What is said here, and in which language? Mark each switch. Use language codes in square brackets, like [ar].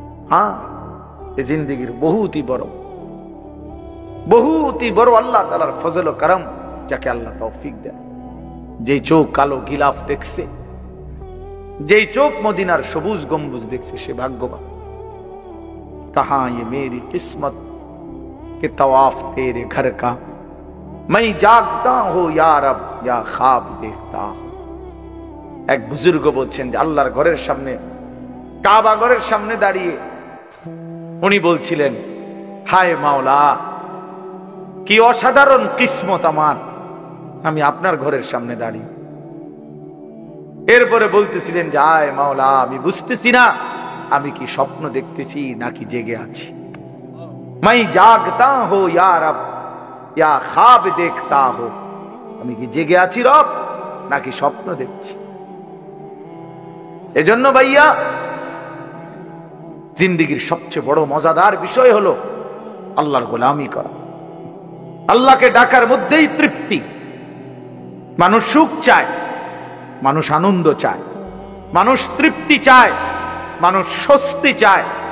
[bn] হ্যাঁ, এই জিন্দেগির বহুতই বড় আল্লাহ তাআলার ফজল ও করম, যাকে আল্লাহ তৌফিক দেয়। যেই চোখ কালো গিলাফ দেখছে, যেই চোখ মদিনার সবুজ গম্বুজ দেখছে, সে ভাগ্যবান। [hi] कहां ये मेरी किस्मत के तवाफ तेरे घर का, मैं जागता हूं या रब या ख्वाब देखता हूं। [bn] এক বুজুর্গ বলছেন যে আল্লাহর ঘরের সামনে, কাবা ঘরের সামনে দাঁড়িয়ে উনি বলছিলেন, হায় মাওলা, কি অসাধারণ কিসমত আমার, আমি আপনার ঘরের সামনে দাঁড়িয়ে। এরপরে বলতেছিলেন যে হায় মাওলা, আমি বুঝতেছি না আমি কি স্বপ্ন দেখতেছি নাকি জেগে আছি। [hi] मैं जागता हूं या रब या ख्वाब देखता हूं, [bn] আমি কি জেগে আছি রব নাকি স্বপ্ন দেখছি। এজন্য ভাইয়া জিন্দেগির সবচেয়ে বড় মজাদার বিষয় হলো আল্লাহর গোলামি করা, আল্লাহকে ডাকার মধ্যেই তৃপ্তি। মানুষ সুখ চায়, মানুষ আনন্দ চায়, মানুষ তৃপ্তি চায়, মানুষ স্বস্তি চায়।